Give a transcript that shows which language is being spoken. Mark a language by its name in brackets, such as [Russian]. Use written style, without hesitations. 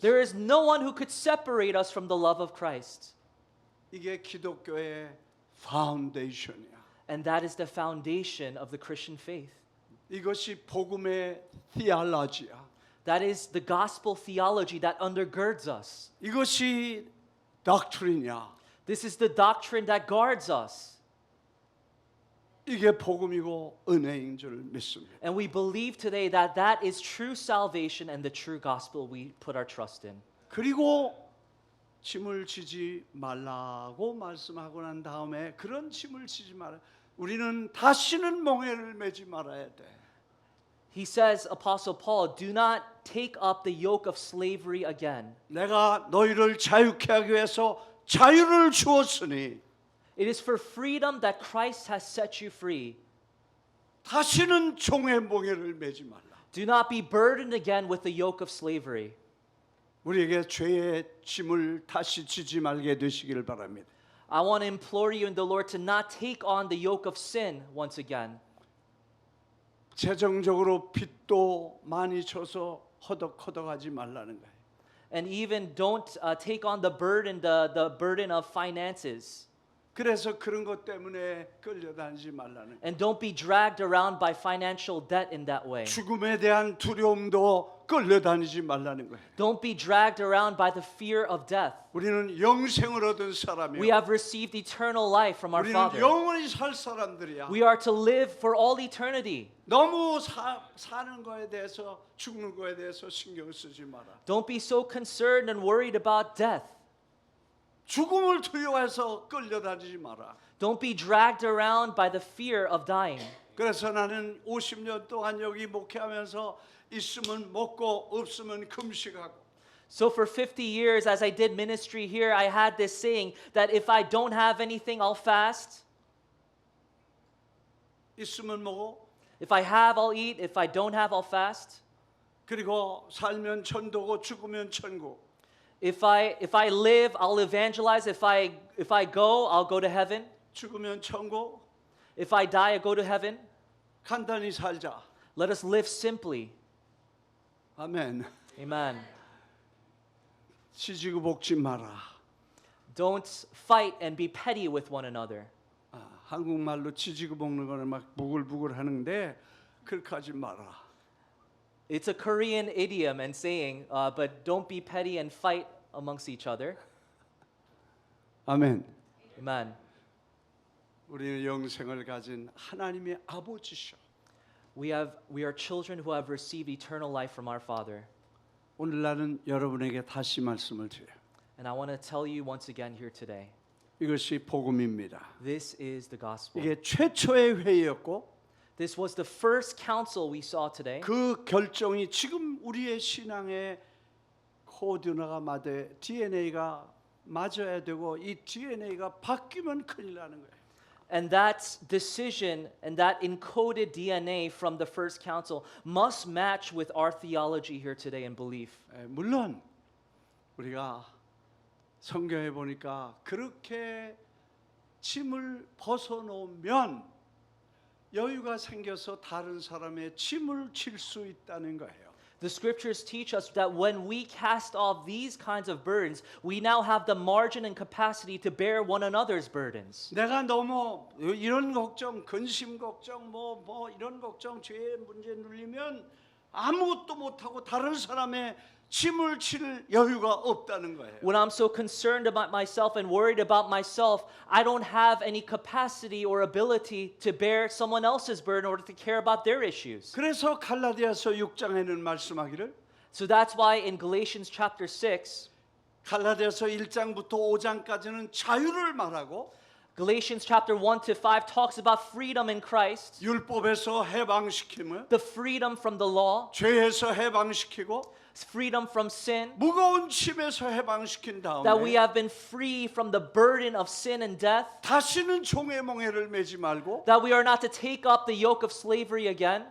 [English] There is no one who could separate us from the love of Christ. [Korean] 이게 기독교의 파운데이션이야. [English] And that is the foundation of the Christian faith. [Korean] 이것이 복음의 theology야. [English] That is the gospel theology that undergirds us. [Korean] 이것이 doctrine이야. [English] This is the doctrine that guards us. [Korean] 이게 복음이고 은혜인 줄 믿습니다. [English] And we believe today that that is true salvation and the true gospel we put our trust in. [Korean] 그리고 짐을 지지 말라고 말씀하고 난 다음에 그런 짐을 지지 마라. 우리는 다시는 멍에를 매지 말아야 돼. [English] He says, Apostle Paul, do not take up the yoke of slavery again. [Korean] 내가 너희를 자유케 하기 위해서 자유를 주었으니 [English] It is for freedom that Christ has set you free. [Korean] 다시는 종의 멍에를 매지 말라. [English] Do not be burdened again with the yoke of slavery. [Korean] 우리에게 죄의 짐을 다시 지지 말게 되시기를 바랍니다. [English] I want to implore you in the Lord to not take on the yoke of sin once again. [Korean] 재정적으로 빚도 많이 져서 허덕허덕하지 말라는 거예요. [English] And even don't take on the burden of finances. [Korean] 그래서 그런 것 때문에 끌려다니지 말라는 거예요. [English] And don't be dragged around by financial debt in that way. [Korean] 죽음에 대한 두려움도 끌려다니지 말라는 거예요. [English] Don't be dragged around by the fear of death. [Korean] 우리는 영생을 얻은 [English] We [Korean] 사람이요. [English] have received eternal life from our [Korean] 우리는 [English] Father. [Korean] 영원히 살 사람들이야. [English] We are to live for all eternity. [Korean] 너무 사는 거에 대해서 죽는 거에 대해서 신경 쓰지 마라. [English] Don't be so concerned and worried about death. [Korean] 죽음을 두려워해서 끌려다니지 마라. [English] Don't be dragged around by the fear of dying. [Korean] 그래서 나는 50년 동안 여기 목회하면서 있으면 먹고 없으면 금식하고 [English] So for 50 years as I did ministry here, I had this saying that if I don't have anything, I'll fast. [Korean] 있으면 먹어. [English] If I have, I'll eat. If I don't have, I'll fast. [Korean] 그리고 살면 천도고 죽으면 천국. [English] If I live, I'll evangelize. If I go, I'll go to heaven. [Korean] 죽으면 천국. [English] If I die, I go to heaven. [Korean] 간단히 살자. [English] Let us live simply. [Korean] 아멘. [English] Amen. [Korean] 지지고 볶지 마라. [English] Don't fight and be petty with one another. [Korean] 한국말로 지지고 볶는 거는 막 부글부글 하는데 그렇게 하지 마라. [English] It's a Korean idiom and saying, but don't be petty and fight amongst each other. [Korean] 아멘. [English] Amen. [Korean] 우리는 영생을 가진 하나님의 아버지셔. [English] We are children who have received eternal life from our Father. [Korean] 오늘 나는 여러분에게 다시 말씀을 드려요. [English] And I want to tell you once again here today, [Korean] 이것이 복음입니다. [English] this is the gospel. [Korean] 이게 최초의 회의였고 [English] This was the first council we saw today. [Korean] 그 결정이 지금 우리의 신앙의 코드나가 맞아 DNA가 맞아야 되고 이 DNA가 바뀌면 큰일 나는 거예요. [English] And that decision and that encoded DNA from the first council must match with our theology here today and belief. [Korean] 물론 우리가 성경에 보니까 그렇게 짐을 벗어놓으면 여유가 생겨서 다른 사람의 짐을 질 수 있다는 거예요. [English] The scriptures teach us that when we cast off these kinds of burdens, we now have the margin and capacity to bear one another's burdens. [Korean] 내가 너무 이런 걱정, 근심 걱정, 뭐 이런 걱정, 죄의 문제 눌리면 아무것도 못하고 다른 사람의 짐을 칠 여유가 없다는 거예요. [English] When I'm so concerned about myself and worried about myself, I don't have any capacity or ability to bear someone else's burden or to care about their issues. [Korean] 그래서 갈라디아서 6장에는 말씀하기를 [English] So that's why in Galatians chapter 6, [Korean] 갈라디아서 1장부터 5장까지는 자유를 말하고 [English] Galatians chapter 1 to 5 talks about freedom in Christ, [Korean] 율법에서 해방시킴을, [English] the freedom from the law, [Korean] 죄에서 해방시키고 [English] freedom from sin, [Korean] 무거운 짐에서 해방시킨 [English] that we [Korean] 다음에 [English] have been free from the burden of sin and death, [Korean] 다시는 종의 멍에를 매지 말고 [English] that we are not to take up the yoke of slavery again,